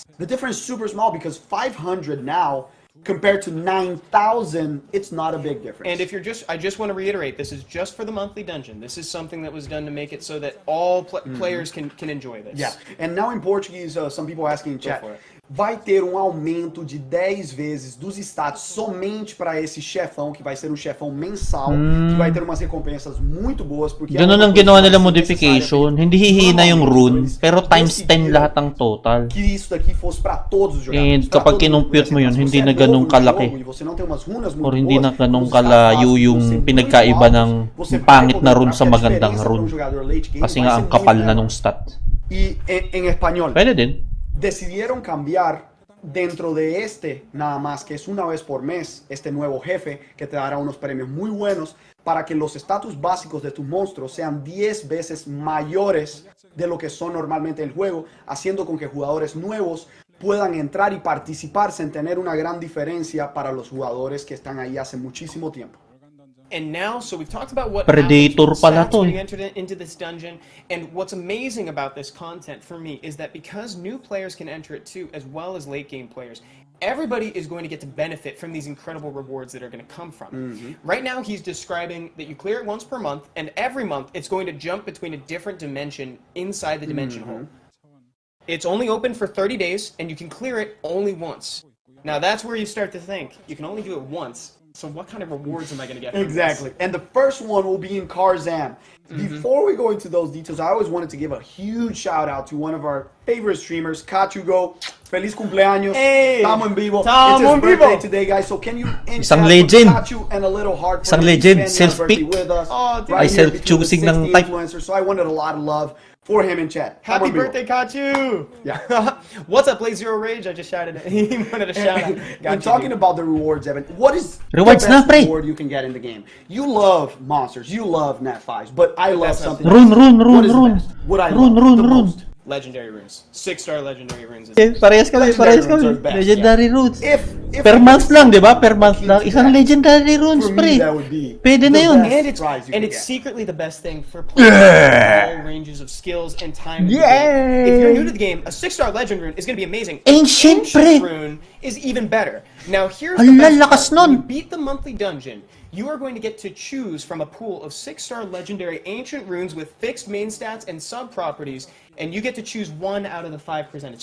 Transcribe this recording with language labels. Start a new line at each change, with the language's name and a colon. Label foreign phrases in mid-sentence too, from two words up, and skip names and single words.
English: The difference is super small because 500 now compared to 9,000, it's not a big difference. And if you're I just want to reiterate, this is just for the monthly dungeon. This is something that was done to make it so that all players can enjoy this. Yeah, and now in Portuguese, some people asking in chat, for it.
Portuguese: vai ter aumento de 10 vezes dos status somente para esse chefão, que vai ser um chefão mensal, que vai ter umas recompensas muito boas, porque é
Filipino: Ganun
Portuguese: uma
Filipino: ang
Portuguese: coisa
Filipino: ginawa
Portuguese: que
Filipino: nila
Portuguese: vai ser
Filipino: modification.
Portuguese: necessária.
Filipino: Hindi hihina yung rune,
Portuguese: Eles
Filipino: pero times 10
Portuguese: decidiram
Filipino: lahat ng total.
Portuguese: que isso daqui fosse para todos os jogadores.
English: And
Portuguese: pra
Filipino: kapag
Portuguese: todo mundo.
Filipino: kinumpute mo yun,
Portuguese: Se
Filipino: hindi
Portuguese: você
Filipino: na
Portuguese: é novo
Filipino: ganun
Portuguese: no
Filipino: kalaki.
Portuguese: jogo e você não tem umas runas muito
Filipino: Or hindi na
Portuguese: boas,
Filipino: ganun
Portuguese: os status
Filipino: kalayo
Portuguese: básicos
Filipino: yung
Portuguese: vão ser muito
Filipino: pinagkaiba
Portuguese: altos,
Filipino: ng
Portuguese: você vai
Filipino: pangit na
Portuguese: poder
Filipino: rune
Portuguese: notar
Filipino: sa
Portuguese: que a
Filipino: magandang
Portuguese: diferença pra
Filipino: rune.
Portuguese: jogador
English: late game
Filipino: Kasi
Portuguese: vai
Filipino: nga
Portuguese: ser
Filipino: ang kapal
Portuguese: muito
Filipino: na
Portuguese: grande.
Filipino: nung stat.
Portuguese: E em espanhol,
Filipino: Pwede din.
Spanish: decidieron cambiar dentro de este, nada más que es una vez por mes, este nuevo jefe que te dará unos premios muy buenos para que los estatus básicos de tus monstruos sean 10 veces mayores de lo que son normalmente en el juego, haciendo con que jugadores nuevos puedan entrar y participar sin tener una gran diferencia para los jugadores que están ahí hace muchísimo tiempo.
English: And now, so we've talked about what
Filipino: Predator
English: happens with
Filipino: pala
English: stats to when
Filipino: eh.
English: you enter into this dungeon, and what's amazing about this content for me is that because new players can enter it too, as well as late game players, everybody is going to get to benefit from these incredible rewards that are going to come from. Right now, he's describing that you clear it once per month, and every month it's going to jump between a different dimension inside the dimension hole. It's only open for 30 days, and you can clear it only once. Now that's where you start to think, you can only do it once, so what kind of rewards am I going to get from Exactly. And the first one will be in Karzam. Before we go into those details, I always wanted to give a huge shout out to one of our favorite streamers, Kachugo.
Spanish: Feliz cumpleaños.
English: Hey!
Spanish: Tamo en vivo. Tamo
English: It's his
Spanish: en
English: birthday
Spanish: vivo.
English: today, guys. So can you
Filipino: Isang
English: chat
Filipino: legend.
English: put Kachu and a little heart for
Filipino: Isang
English: him
Filipino: legend.
English: spending his birthday
Filipino: Self-pick.
English: with us. Oh, dude. Right
Filipino: Ay,
English: here between the
Filipino: self-choosing ng
English: 60
Filipino: type.
English: influencers. So I wanted a lot of love for him in chat.
Spanish: Tamo
English: Happy
Spanish: en vivo.
English: birthday, Kachu! Yeah. What's up, Play Zero Rage? I just shouted it. He wanted a shout out. And talking about the rewards, Evan, what is
Filipino: Rewards
English: the best
Filipino: na, pre.
English: reward you can get in the game? You love monsters, you love Nat 5s, but I love that's not- something
Filipino: Rune,
English: else.
Filipino: rune,
English: What
Filipino: rune,
English: is the
Filipino: rune.
English: best? What I
Filipino: Rune,
English: love
Filipino: rune,
English: the
Filipino: rune.
English: Legendary runes. 6-star legendary runes.
Filipino: Parehas kami,
English: Legendary
Filipino: parehas
English: runes
Filipino: kami.
English: are best, Legendary roots. If If
Filipino: Per
English: I
Filipino: month
English: could
Filipino: lang,
English: send
Filipino: di ba?
English: you
Filipino: Per
English: the
Filipino: month
English: key
Filipino: lang.
English: to
Filipino: Isang
English: that, legendary runes, for
Filipino: pre.
English: me, that would be
Filipino: Pwede na
English: the
Filipino: yun.
English: best And it's prize you and could it's get. secretly the best thing for players of all ranges of skills and time in the game. If you're new to the game, a 6-star legend rune is going to be amazing. An
Filipino: Ancient, pre.
English: rune is even better. Now here's
Filipino: Ala,
English: the best
Filipino: lakas
English: part. When you
Filipino: nun.
English: beat the monthly dungeon, you are going to get to choose from a pool of 6-star legendary ancient runes with fixed main stats and sub properties, and you get to choose one out of the 5 presented.